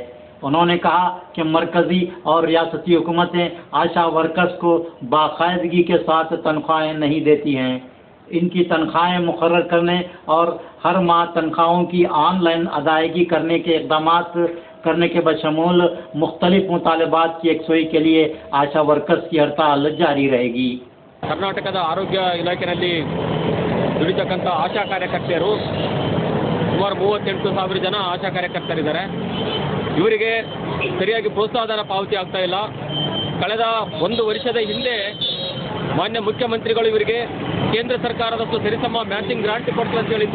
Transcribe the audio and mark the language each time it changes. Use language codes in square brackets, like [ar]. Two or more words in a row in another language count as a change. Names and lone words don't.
[ur] انہوں نے کہا کہ مرکزی اور ریاستی حکومتیں آشا ورکرز کو باقاعدگی کے ساتھ تنخواہیں نہیں دیتی ہیں. ان کی تنخواہیں مقرر کرنے اور ہر ماہ تنخواہوں کی آن لائن ادائیگی کرنے کے اقدامات کرنے کے بشمول مختلف مطالبات کی یکسوئی کے لیے آشا ورکرز کی ہڑتال جاری رہے گی. [kn] ಕರ್ನಾಟಕದ ಆರೋಗ್ಯ ಇಲಾಖೆಯಲ್ಲಿ ದುಡಿತಕ್ಕಂಥ ಆಶಾ ಕಾರ್ಯಕರ್ತೆಯರು ಸುಮಾರು 38,000 ಜನ ಆಶಾ ಕಾರ್ಯಕರ್ತರಿದ್ದಾರೆ। ಇವರಿಗೆ ಸರಿಯಾಗಿ ಪ್ರೋತ್ಸಾಹಧನ ಪಾವತಿ ಆಗ್ತಾ ಇಲ್ಲ। ಕಳೆದ 1 ವರ್ಷದ ಹಿಂದೆ ಮಾನ್ಯ ಮುಖ್ಯಮಂತ್ರಿಗಳು ಇವರಿಗೆ ಕೇಂದ್ರ ಸರ್ಕಾರದಷ್ಟು ಸರಿಸಮ [en] matching grant [kn] ಕೊಡ್ತೀವಿ ಅಂತ ಹೇಳಿದ್ರು।